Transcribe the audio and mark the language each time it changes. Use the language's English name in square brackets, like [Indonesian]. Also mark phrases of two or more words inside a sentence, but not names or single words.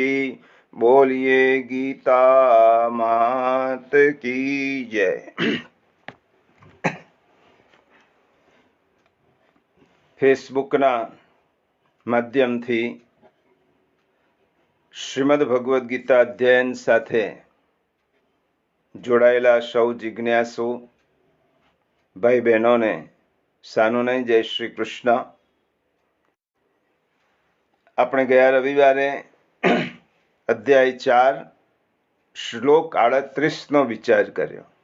[Hindi] बोलिए गीता मात की जय। [Gujarati] ફેસબુકના માધ્યમથી શ્રીમદ્ ભગવદ ગીતા અધ્યયન સાથે જોડાયેલા સૌ જિજ્ઞાસુ ભાઈ બહેનોને સાનુને જય શ્રી કૃષ્ણ। આપણે ગયા રવિવારે અધ્યાય 4 શ્લોક 38 નો વિચાર કર્યો।